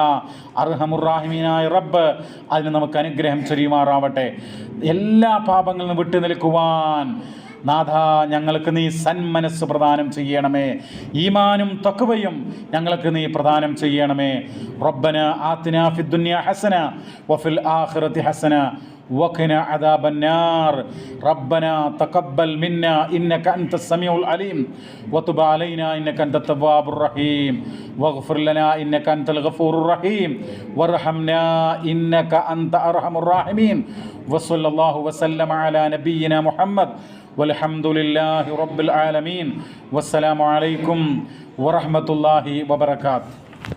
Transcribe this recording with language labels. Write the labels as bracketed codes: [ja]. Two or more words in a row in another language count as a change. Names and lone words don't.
[ml] അർഹമുറാഹിമീനായ റബ്ബ് അതിന് നമുക്ക് അനുഗ്രഹം ചൊരിയുമാറാവട്ടെ. എല്ലാ പാപങ്ങളിൽ നിന്ന് വിട്ടു നിൽക്കുവാൻ നാഥ ഞങ്ങൾക്ക് നീ സന്മനസ് പ്രദാനം ചെയ്യണമേ. ഈമാനും തഖ്വയും ഞങ്ങൾക്ക് നീ പ്രദാനം ചെയ്യണമേ. [ar] ربنا آتنا في الدنيا حسنة وفي الآخرة حسنة وقنا عذاب النار ربنا تقبل منا إنك أنت السميع العليم وتب علينا إنك أنت التواب الرحيم واغفر لنا إنك أنت الغفور الرحيم وارحمنا إنك أنت أرحم الراحمين وصلى الله وسلم على نبينا محمد والحمد لله رب العالمين والسلام عليكم ورحمة الله وبركاته.